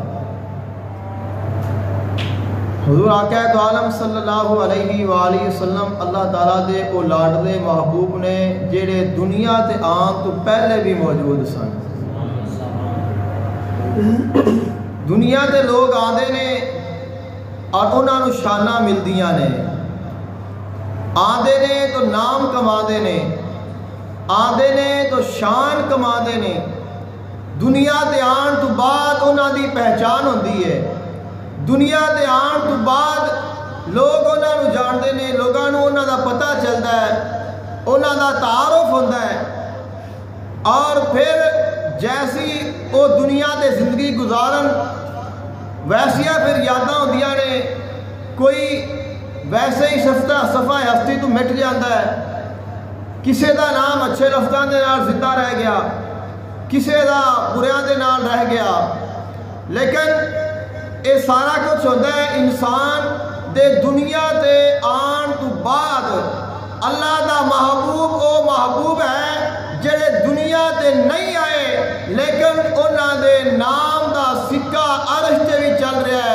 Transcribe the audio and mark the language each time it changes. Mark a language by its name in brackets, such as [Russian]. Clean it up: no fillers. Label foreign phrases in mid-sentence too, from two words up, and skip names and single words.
[Punjabi] حضور آقا دو عالم [Arabic] صلی اللہ علیہ وآلہ وسلم [Punjabi] اللہ تعالیٰ دے او لاڈلے محبوب نے جڑے دنیا تے آن تو پہلے بھی موجود سن. دنیا تے لوگ آندے نے اور انہاں نو شاناں ملدیاں نے. آندے نے تو نام کماندے نے، آندے نے تو شان کماندے نے. دنیا تے آن تو بعد انہاں دی پہچان ہوندی ہے. دنیا دے آن تو بعد لوگ انہاں نو جاندے نے، لوگاں نو انہاں دا پتہ چلدا ہے، انہاں دا تعارف ہوندا ہے. اور پھر جیسی وہ دنیا دے زندگی گزارن ویسیاں پھر یاداں ہوندیاں نے. [Urdu] کوئی ویسے ہی صفحہ ہستی تو مٹ جاتا ہے. [Punjabi] کسے دا نام اچھے لفظاں دے نال زندہ رہ گیا، کسے دا بریاں دے نال رہ گیا. [Urdu] لیکن یہ سارا کچھ ہوتا ہے [Punjabi] انسان دے دنیا تے آن تو بعد. اللہ دا محبوب او محبوب ہے جڑے دنیا تے نہیں آئے لیکن انہاں دے نام دا سکہ عرش تے بھی چل